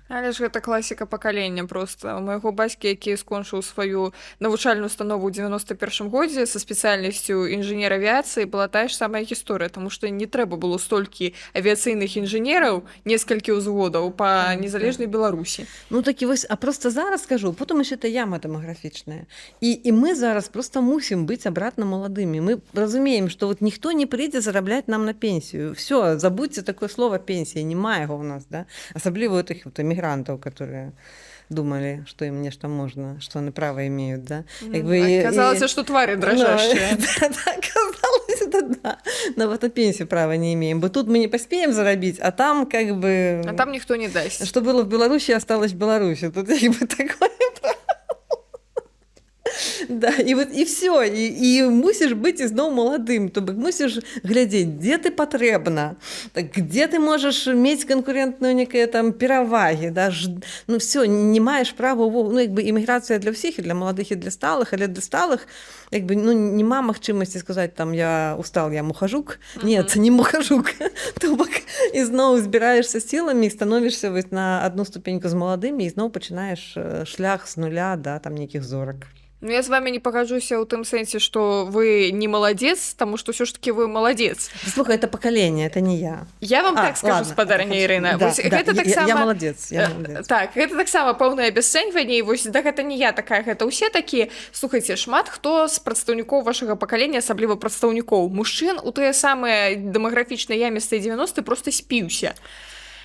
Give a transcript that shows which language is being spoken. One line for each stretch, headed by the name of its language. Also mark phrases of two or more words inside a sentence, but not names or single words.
Belarusian: Але ж гэта класіка пакалення проста. У майго бацькі, які скончыў сваю навучальную установу ў 91 годзе са спецыяльнасцю інжынер авіяцыі, была тая ж самая гісторыя, таму што не трэба было столькі авіяцыйных інжынераў, некалькі ўзводаў па незалежнай Беларусі. Ну такі вось, а просто зараз скажу, потым яшчэ это яма дэмаграфічная. І мы зараз просто мусім быць абратна маладымі. Мы разумеем, што вот ніхто не прыйдзе зарабляць нам на пенсію.
Russian: Все, забудьте такое слово пенсія,
Belarusian: няма яго ў нас,
Russian: да? Асабліва этих вот эмігрантаў, которые думали, что им нечто можно, что они право имеют, да. Казалось, что твари дрожащие. Да, казалось, да. Но вот на пенсию права не имеем. Бо тут мы не поспеем заробить, а там как бы... А там никто не даст. Что было в Беларуси, осталось в Беларуси. Тут как бы такое право. Да,
Ukrainian: і вот і все, і мусиш бути знову молодим, тобто мусиш глядіти, де ти потрібна, так, де ти можеш мати конкурентну некие там переваги, да, ну все, не маєш права, ну якби імміграція для всіх, і для молодих, і для сталих, але для сталих, якби, ну нема можливості сказати, там,
Russian: я устал,
Ukrainian: я мухожук, ні, це не мухожук, тобто і знову збираєшся силами, і становишся ось на одну ступеньку з молодими, і знову починаєш шлях з нуля, да, там, неких зорок.
Belarusian: Ну,
Russian: я с вами
Belarusian: не погоджуся ў тым сэнсе, што вы не маладзец, таму што ўсё ж таки вы маладзец. Слухай,
Russian: это поколение, это не я. Я вам так скажу,
Belarusian: спадарня Ірына. Да, гэта да, таксама... я маладзец. Так, гэта таксама пэўнае абясцэньванне, і вось да гэта не я такая, гэта ўсе такія. Слухайце, шмат хто з прадстаўнікоў вашага пакалення, асабліва прадстаўнікоў мужчын, у тыя самыя дэмаграфічныя ямістыя 90-ы проста спіўся.